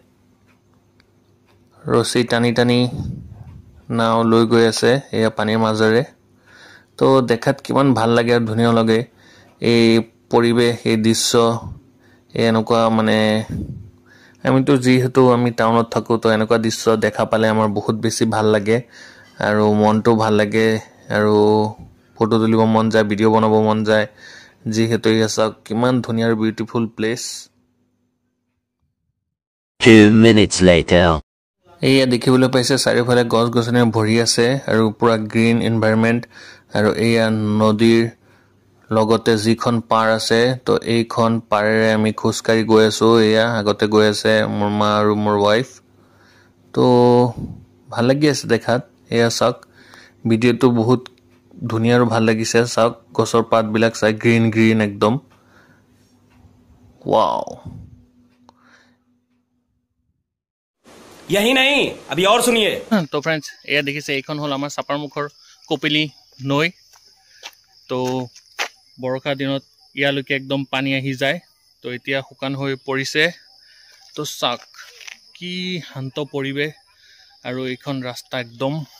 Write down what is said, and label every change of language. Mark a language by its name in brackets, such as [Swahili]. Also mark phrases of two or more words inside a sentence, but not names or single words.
[Assamese] ৰছী টানি টানি নাও লৈ গৈ আছে এয়া পানীৰ মাজেৰে তো দেখাত কিমান ভাল লাগে আৰু ধুনীয়া লাগে এই পৰিৱেশ এই দৃশ্য এনেকুৱা মানে আমিতো যিহেতু আমি টাউনত থাকো তো এনেকুৱা দৃশ্য দেখা পালে আমাৰ বহুত বেছি ভাল লাগে আৰু মনটো ভাল লাগে আৰু ফটো তুলিব মন যায় ভিডিঅ' বনাব মন যায় যিহেতু এয়া চাওক কিমান ধুনীয়া আৰু [English] beautiful place 2 minutes later. [Assamese] এয়া দেখিবলৈ পাইছে চাৰিওফালে গছ গছনিৰে ভৰি আছে আৰু পুৰা [English] green environment [Assamese] আৰু এয়া নদীৰ লগতে যিখন পাৰ আছে তো এইখন পাৰেৰে আমি খোজকাঢ়ি গৈ আছো এয়া আগতে গৈ আছে মোৰ মা আৰু মোৰ ৱাইফ তো ভাল লাগি আছে দেখাত এয়া চাওক ভিডিঅ'টো বহুত ধুনীয়া আৰু ভাল লাগিছে চাওক গছৰ পাতবিলাক চাই [English] green green [Assamese] একদম ওয়াও [Hindi] यही नहीं अभी और सुनिए [Assamese] তো ফ্ৰেণ্ডছ এয়া দেখিছে এইখন হ'ল আমাৰ চাপাৰমুখৰ কপিলী নৈ তো বৰষা দিনত ইয়ালৈকে একদম পানী আহি যায় তো এতিয়া শুকান হৈ পৰিছে তো চাওক কি শান্ত পৰিৱেশ আৰু এইখন ৰাস্তা একদম